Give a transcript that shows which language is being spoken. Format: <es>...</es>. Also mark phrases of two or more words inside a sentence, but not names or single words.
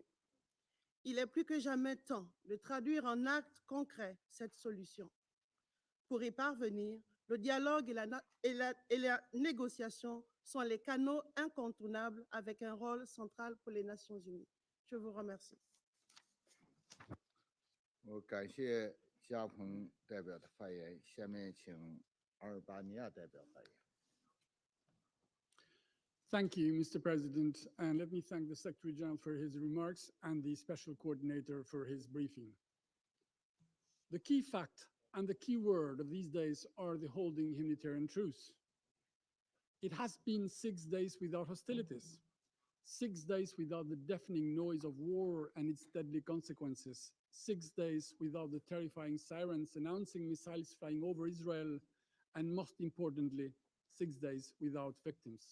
<fr>Il est plus que jamais temps de traduire en actes concrets cette solution. Pour y parvenir, le dialogue et la négociation sont les canaux incontournables avec un rôle central pour les Nations unies. Je vous remercie.</fr> <zh>我感谢加蓬代表的发言。下面请阿尔巴尼亚代表发言。</zh> <en>Thank you, Mr. President, and let me thank the Secretary General for his remarks and the Special Coordinator for his briefing. The key fact and the key word of these days are the holding humanitarian truce. It has been 6 days without hostilities, 6 days without the deafening noise of war and its deadly consequences, 6 days without the terrifying sirens announcing missiles flying over Israel, and most importantly, 6 days without victims.</en>